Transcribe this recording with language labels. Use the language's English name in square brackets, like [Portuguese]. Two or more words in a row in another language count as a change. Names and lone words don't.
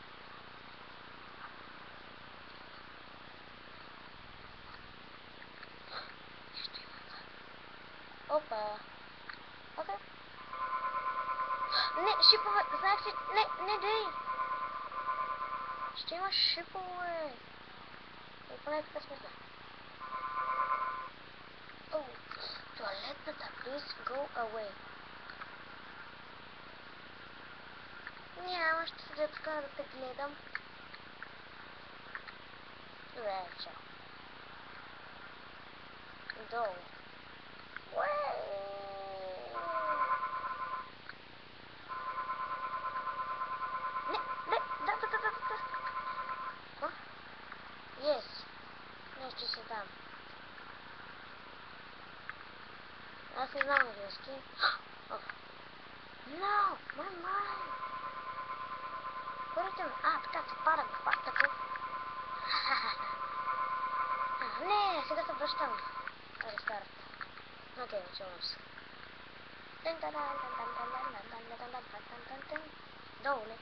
[Bulgarian] Опа. Окей. Не, шипове. Знаех си. Не дей. Ще има шипове. И поне така смисъл. О, туалетната. [English] Please go away. [Bulgarian] Няма, ще седя тук да те гледам. Добре, чао. Долу. Да. Yes. Нещо си там. Аз не знам английски. [English] No, my mind. [Bulgarian] Първите... така се пада го пак така. Не, сега се връщам. Рестарт. Окей, началвам се. Долу ли?